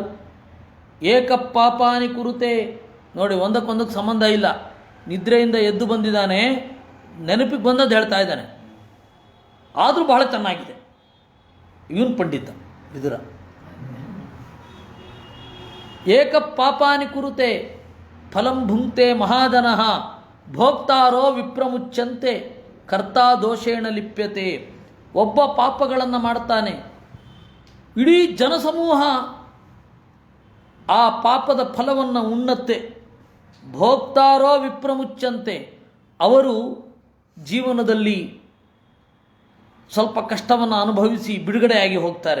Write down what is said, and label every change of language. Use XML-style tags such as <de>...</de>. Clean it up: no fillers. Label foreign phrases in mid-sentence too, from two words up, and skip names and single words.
<sa>ಏಕ ಪಾಪಾನಿ ಕುರುತೆ,</sa> <kn>ನೋಡಿ ಒಂದಕ್ಕೊಂದಕ್ಕೆ ಸಂಬಂಧ ಇಲ್ಲ. ನಿದ್ರೆಯಿಂದ ಎದ್ದು ಬಂದಿದ್ದಾನೆ, ನೆನಪಿಗೆ ಬಂದದ್ದು ಹೇಳ್ತಾ ಇದ್ದಾನೆ, ಆದರೂ ಬಹಳ ಚೆನ್ನಾಗಿದೆ. ಇವನು ಪಂಡಿತ ವಿದುರ.</kn> <sa>ಏಕ ಪಾಪಾನಿ ಕುರುತೆ ಫಲಂ ಭುಂಕ್ತೆ ಮಹಾಜನಃ ಭೋಕ್ತಾರೋ ವಿಪ್ರಮುಚ್ಚಂತೆ ಕರ್ತಾ ದೋಷೇಣ ಲಿಪ್ಯತೆ.</sa> <kn>ಒಬ್ಬ ಪಾಪಗಳನ್ನು ಮಾಡ್ತಾನೆ, ಇಡೀ ಜನಸಮೂಹ ಆ ಪಾಪದ ಫಲವನ್ನು ಉಣ್ಣತ್ತೆ.</kn> <sa>ಭೋಕ್ತಾರೋ ವಿಪ್ರಮುಚ್ಚಂತೆ,</sa> <kn>ಅವರು ಜೀವನದಲ್ಲಿ ಸ್ವಲ್ಪ ಕಷ್ಟವನ್ನು ಅನುಭವಿಸಿ ಬಿಡುಗಡೆಯಾಗಿ ಹೋಗ್ತಾರೆ.</kn>